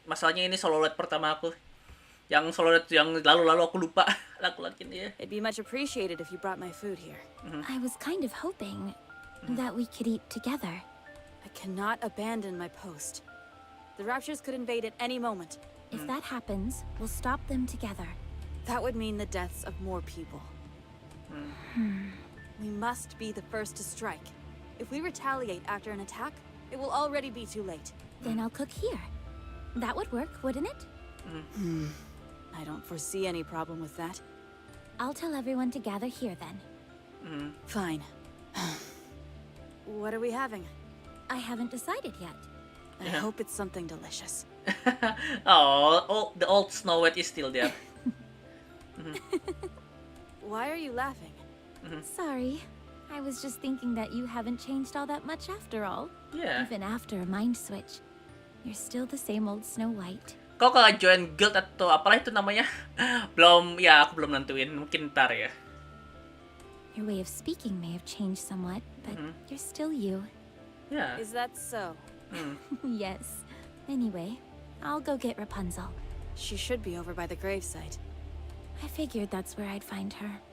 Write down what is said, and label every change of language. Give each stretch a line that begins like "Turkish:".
Indonesian: Masalahnya ini solo raid pertama aku. Yang solo raid yang lalu-lalu aku lupa lakuin dia.
English: It'd be much appreciated if you brought my food here. I was kind of hoping that we could eat together. I cannot abandon my post. The Raptures could invade at any moment. If that happens, we'll stop them together. That would mean the deaths of more people. We must be the first to strike. If we retaliate after an attack, it will already be too late. Then I'll cook here. That would work, wouldn't it? I don't foresee any problem with that. I'll tell everyone to gather here then. Fine. What are we having? I haven't decided yet. I hope it's something delicious. Oh, the old Snow White is still there. Why are you laughing? Sorry. I was just thinking that you haven't changed all that much after all. Yeah. Even after a mind switch. You're still the same old Snow White.
Indonesian: Kau kalau join guild atau apalah itu namanya? Aku belum nentuin. Mungkin ntar ya.
English: Your way of speaking may have changed somewhat, but you're still you.
Indonesian: Ya.
English: Is that so? Yes. Anyway, I'll go get Rapunzel. She should be over by the gravesite. I figured that's where I'd find her.